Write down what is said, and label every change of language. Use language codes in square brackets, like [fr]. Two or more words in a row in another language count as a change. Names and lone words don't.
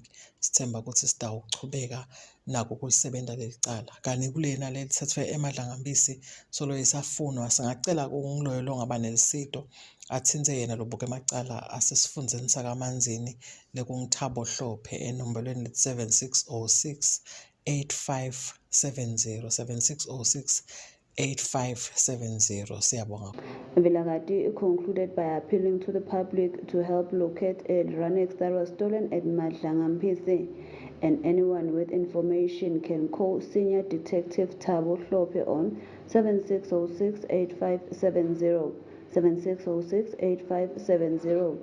[ss] Sithemba ukuthi sitawuchubeka nako kulisebenta lelicala kani kulena lelithethwe eMadlangambisi solo isafunwa singacela kungiloyo longaba nelisito athintse yena lobuke emacala asesifundzeni sakaManzini lekungithabo Hlophe enombolweni 7606 8570 7606 8570. Siyabonga. [en] Vilagati concluded by appealing to the public to help locate a Ranex that was stolen at Madlangambisi, and anyone with information can call Senior Detective Thabo Hlophe on 7606 8570 7606 8570.